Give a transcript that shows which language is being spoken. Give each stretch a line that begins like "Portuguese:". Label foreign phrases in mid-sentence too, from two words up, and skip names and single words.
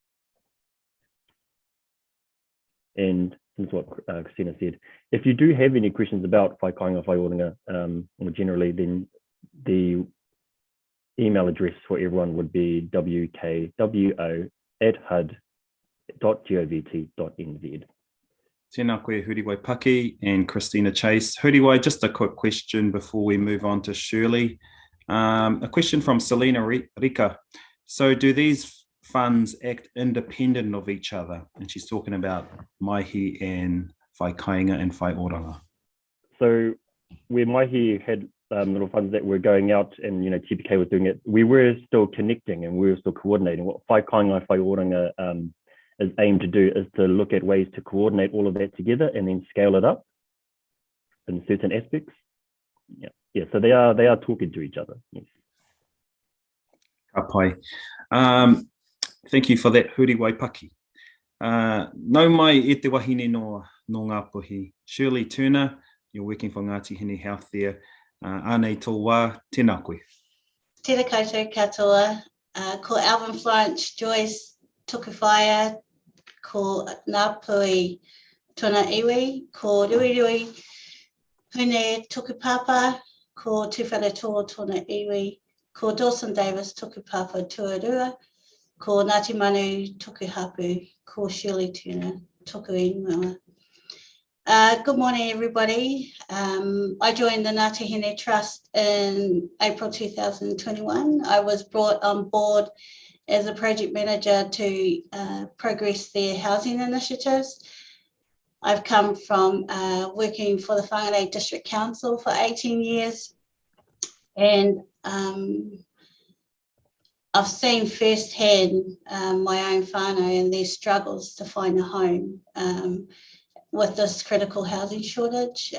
English: And since what Christina said, if you do have any questions about Whai Kāinga Whai Oranga more generally, then the email address for everyone would be wkwo@hud.govt.nz.
Māori: Tēnā koe
English: Huriwai Paki and Christina Chase. Huriwai, just a quick question before we move on to Shirley. A question from Selena Rika. So do these funds act independent of each other? And she's talking about Maihi and Whai Kāinga and Whai Oranga. So where Maihi had little funds that were going out and, TPK was doing it, we were still connecting and we were still coordinating. What Whai Kāinga Whai Oranga is aimed to do is to look at ways to coordinate all of that together and then scale it up in certain aspects. Yeah. So they are talking to each other. Yes.
Māori: Ka pai.
English: Thank you for that, Huriwai Paki.
Māori: Nau mai e te wahine no Ngāpuhi.
English: Shirley Turner, you're working for Ngāti Hine Health there.
Māori: Ānei tō wā, tēnā koe. Tēnā koutou katoa. Ko Alvin Florence Joyce Tukawhaia, ko Ngāpuhi tōna iwi, ko Ruirui Hune Tukupapa, ko Tuwhara Tō tōna iwi, ko Dawson Davis Tukupapa Tuarua, ko Ngāti Manu Tukuhapu, ko Shirley Turner Tuku Ingoa.
English: Good morning, everybody. I joined the Ngāti Hine Trust in April 2021. I was brought on board as a project manager to progress their housing initiatives. I've come from working for the Whangarei District Council for 18 years, and I've seen firsthand my own whānau and their struggles to find a home with this critical housing shortage.